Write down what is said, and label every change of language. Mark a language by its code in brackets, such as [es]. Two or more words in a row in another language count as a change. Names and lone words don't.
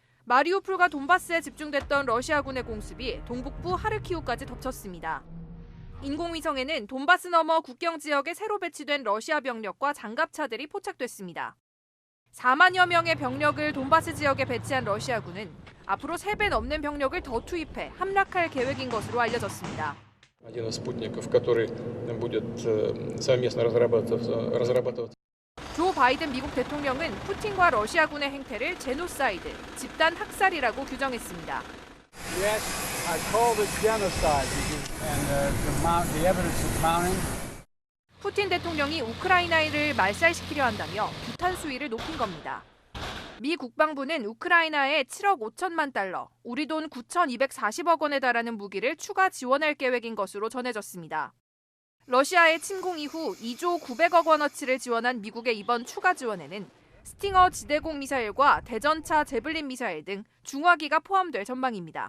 [ko] 마리우폴과 돈바스에 집중됐던 러시아군의 공습이 동북부 하르키우까지 덮쳤습니다. 인공위성에는 돈바스 너머 국경 지역에 새로 배치된 러시아 병력과 장갑차들이 포착됐습니다. 4만여 명의 병력을 돈바스 지역에 배치한 러시아군은 앞으로 3배 넘는 병력을 더 투입해 함락할 계획인 것으로 알려졌습니다. [ru] Один из спутников, который будет совместно разрабатываться. [ko] 조 바이든 미국 대통령은 푸틴과 러시아군의 행태를 제노사이드, 집단 학살이라고 규정했습니다. [en] Yes, I call this genocide, and the evidence is mounting. [ko] 푸틴 대통령이 우크라이나를 말살시키려 한다며 규탄 수위를 높인 겁니다. 미 국방부는 우크라이나에 7억 5천만 달러, 우리 돈 9,240억 원에 달하는 무기를 추가 지원할 계획인 것으로 전해졌습니다. 러시아의 침공 이후 2조 900억 원어치를 지원한 미국의 이번 추가 지원에는 스팅어 지대공 미사일과 대전차 제블린 미사일 등 중화기가 포함될 전망입니다.